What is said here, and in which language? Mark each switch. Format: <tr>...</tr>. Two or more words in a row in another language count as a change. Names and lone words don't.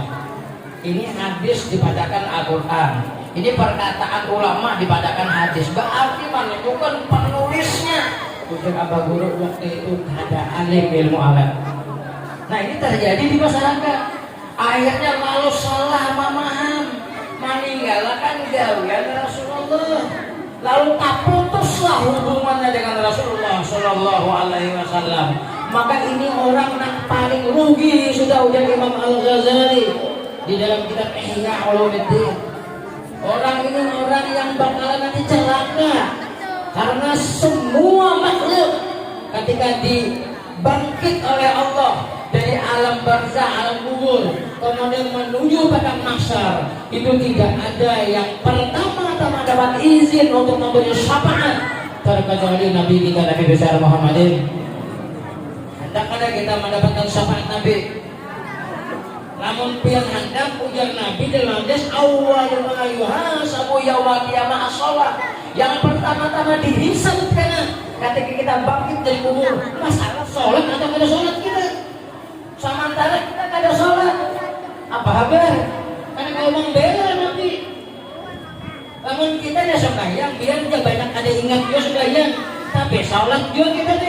<id>Ini hadis dipadakan Al-Qur'an. Ini perkataan ulama dipadakan hadis. Berarti menunjukkan penulisnya. Ujar abah guru waktu itu ada alim ilmu alat. Nah ini terjadi di masyarakat. Akhirnya lalu salah memaham meninggalkan gawian Rasulullah. Lalu tak putuslah hubungannya dengan Rasulullah</id> <ar>صلى الله عليه وسلم.</ar> <id>Maka ini orang yang paling rugi sudah ujar Imam Al-Ghazali di dalam kitab Ihya Ulumuddin. Orang ini orang yang bakalan nanti celaka karena semua makhluk ketika dibangkit oleh Allah dari alam barzah, alam kubur, kemudian menuju pada mahsyar, itu tidak ada yang pertama-tama dapat izin untuk memberi syafaat terkecuali Nabi kita Nabi besar Muhammadin. Hendak ada kita mendapatkan syafaat Nabi. Namun pian hendak ujar Nabi dalam hadis</id> <ar>أول ما يحاسب يوم القيامة الصلاة.</ar> <id>Yang pertama-tama dihisab karena ketika kita bangkit dari kubur, masalah sholat atau tidak sholat kita. Sementara kita kada sholat, apa kabar? Karena kalau membela Nabi, namun kita ada sembahyang, biar dia banyak ada ingat dia sembahyang, tapi sholat juga kita nih.</id>